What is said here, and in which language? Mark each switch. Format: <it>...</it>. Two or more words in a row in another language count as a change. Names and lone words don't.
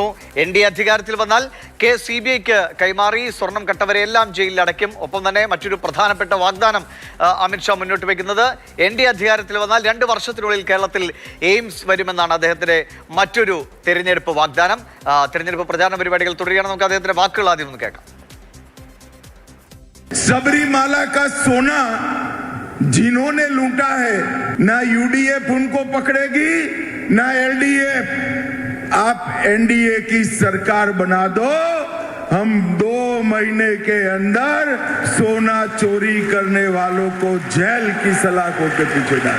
<ml>NDA അധികാരത്തിൽ വന്നാൽ CBIക്ക് കൈമാറി സ്വർണം കട്ടവരെയെല്ലാം ജയിലിൽ അടയ്ക്കും. ഒപ്പം തന്നെ മറ്റൊരു പ്രധാനപ്പെട്ട വാഗ്ദാനം അമിത്ഷാ മുന്നോട്ട് വയ്ക്കുന്നത് NDA അധികാരത്തിൽ വന്നാൽ 2 വർഷത്തിനുള്ളിൽ കേരളത്തിൽ എയിംസ് വരുമെന്നാണ് അദ്ദേഹത്തിന്റെ മറ്റൊരു തെരഞ്ഞെടുപ്പ് വാഗ്ദാനം. തെരഞ്ഞെടുപ്പ് പ്രചാരണ പരിപാടികൾ തുടരുകയാണ്. നമുക്ക് അദ്ദേഹത്തിന്റെ വാക്കുകൾ ആദ്യം ഒന്ന് കേൾക്കാം.</ml> <hi>सबरीमाला का सोना जिन्होंने लूटा है, ना UDF उनको पकड़ेगी, ना LDF। आप NDA की सरकार बना दो, हम 2 महीने के अंदर सोना चोरी करने वालों को जेल की सलाखों के पीछे डाल।</hi>